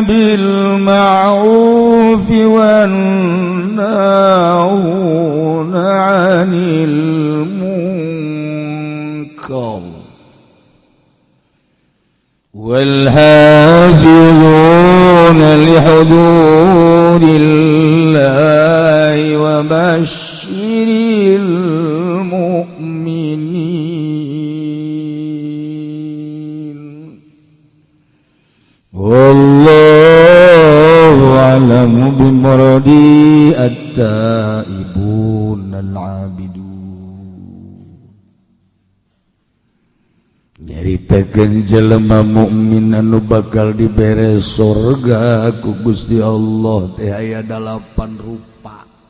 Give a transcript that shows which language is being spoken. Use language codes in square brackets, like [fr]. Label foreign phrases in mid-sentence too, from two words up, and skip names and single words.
[ar] بالمعروف والناهون عن المنكر والحافظون لحدود الله وبشر المؤمنين والله أعلم بمراده التائبون العابدون. [su] Nyaritakeun jelema mukmin anu bakal dibere surga ku Gusti Allah teh aya 8 rupa.